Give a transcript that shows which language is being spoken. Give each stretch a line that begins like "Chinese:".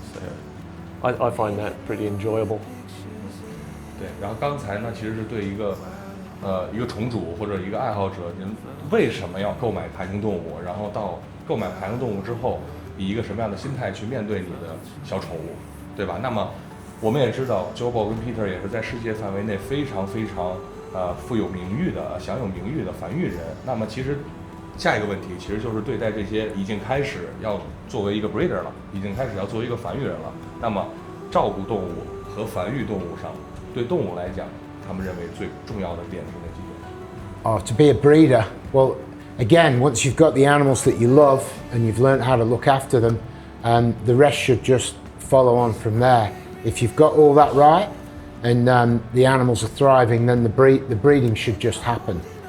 English: So I find that pretty enjoyable.
Chinese: 对，然后刚才呢，其实是对一个宠主或者一个爱好者，您为什么要购买爬行动物？然后到购买爬行动物之后，以一个什么样的心态去面对你的小宠物，对吧？那么我们也知道 ，JoeBall 跟 Peter 也是在世界范围内非常非常富有名誉的、享有名誉的繁育人。那么其实下一个问题，其实就是对待这些已经开始要作为一个 breeder 了，已经开始要作为一个繁育人了。那么照顾动物和繁育动物上，对动物来讲，他们认为最重要的点是哪几点？
English: Oh, to be a breeder, well, again, once you've got the animals that you love and you've learned how to look after them, the rest should just follow on from there. If you've got all that right and the animals are thriving, then the breeding should just happen.